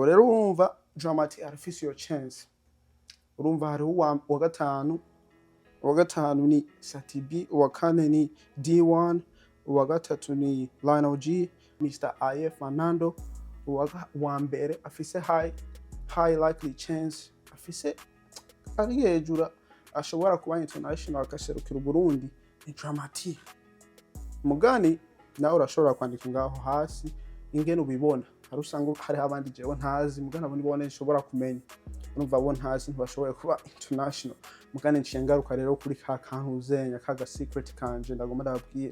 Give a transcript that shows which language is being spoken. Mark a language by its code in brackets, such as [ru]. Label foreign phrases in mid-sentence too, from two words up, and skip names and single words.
[rn] Rero urumva Dramati arafise yo chance. Urumva hari uwa gatanu ni Satibi, uwa kane ni D1, uwa gatatu ni Lionel G, Mr. IF Fernando, uwa mbere afise [en] high likely chance, [rn] afise ari hejuru ashobora kuba international akaserukira Burundi ni Dramati. Mugani nawe urashobora kwandika ngaho hasi ingene ubibona. Hari usanga hari abandi jewe ntazi, mugani abo nibone nshobora kumenya. Urumva abo ntazi ntibashoboye kuba international. Mugani nciye ngaruka rero kuri ka kantu uzenya kaga secret kanje ndagomba ndababwiye.